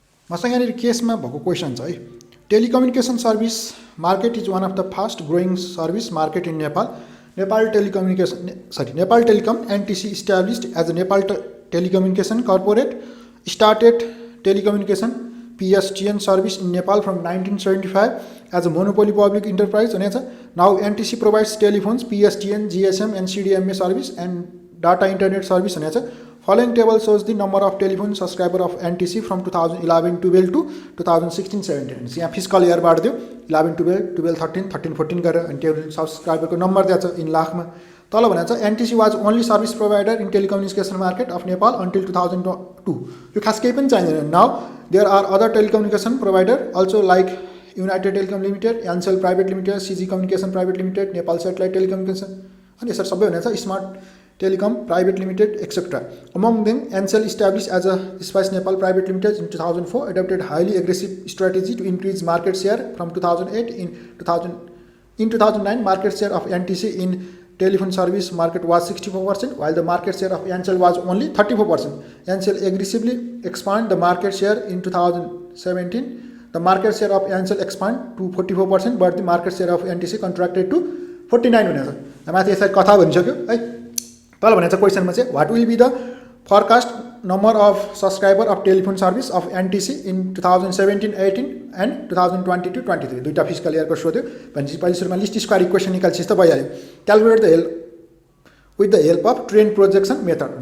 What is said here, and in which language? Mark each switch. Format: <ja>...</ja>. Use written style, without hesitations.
<ne>मसँग यहाँनिर केसमा भएको क्वेशन छ है</ne> <en>Telecommunication service market is one of the fast growing service market in Nepal Nepal Telecom NTC established as a Nepal Telecommunication Corporate started telecommunication PSTN service in Nepal from 1975 as a monopoly public enterprise. Now NTC provides telephones, PSTN, GSM and CDMA service and data internet service. Following table shows the number of telephone subscriber of NTC from 2011-12 to 2016-17.</en> <ne>यहाँ fiscal year बाट दियो 11-12, 12-13, 13-14 गरेर अनि table सब्सक्राइबरको number दिएको छ in लाखमा तल भनेको छ</ne> <en>NTC was only service provider in telecommunication market of Nepal until 2002.</en> <ne>यो खास केही पनि चाहिँदैन.</ne> <en>Now there are other telecommunication provider also like United Telecom Limited, Ancel Private Limited, CG Communication Private Limited, Nepal Satellite Telecommunication</en> <ne>अनि यसरी सबै भनेको छ</ne> <en>Smart Telecom Private Limited, etc. Among them, Ancel established as a Spice Nepal Private Limited in 2004, adopted highly aggressive strategy to increase market share from 2008. In 2009, market share of NTC in telephone service market was 64%, while the market share of Ancel was only 34%. Ancel aggressively expanded the market share in 2017. The market share of Ancel expanded to 44%, but the market share of NTC contracted to 49%.</en> <ne>माथि यसरी कथा भनिसक्यो है तल भनेको छ क्वेशनमा चाहिँ what will be the forecast number of subscriber of telephone service of NTC in 2017-18 and 2022-23 दुईटा fiscal इयरको सोध्यो भनेपछि पहिलो सुरुमा लिस्ट स्क्वायर इक्वेसन निकाल्छ त भइहाल्यो calculate the help</ne> <en>with the help of trend projection method.</en>